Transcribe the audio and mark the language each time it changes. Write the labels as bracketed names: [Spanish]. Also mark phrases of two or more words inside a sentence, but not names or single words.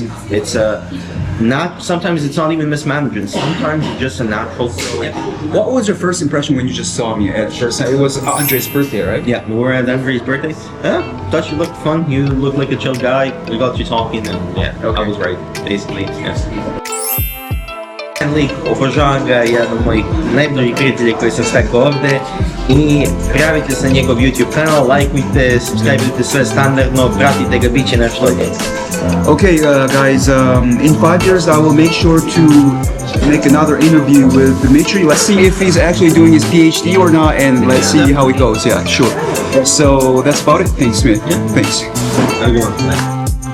[English] It's sometimes it's not even mismanagement. Sometimes it's just a natural flow. What was your first impression when you just saw me at first? It was Andre's birthday, right? Yeah, we were at Andre's birthday. Thought you looked fun. You look like a chill guy. We got you talking, and I was right, basically. Yes. [Serbian] Lik, obožavam ga, jedan od mojih najboljih prijatelja koji sam stekao ovde i prijavite se na njegov YouTube kanal, lajkujte, subscribe-ujte sve standardno, pratite ga, bit će nešto od njega. [English] Okay, guys, in 5 years I will make sure to make another interview with Dmitry. Let's see if he's actually doing his PhD or not, and let's see how it goes. Yeah, sure. So that's about it. Thanks, man. Yeah. Thanks. Have a good one.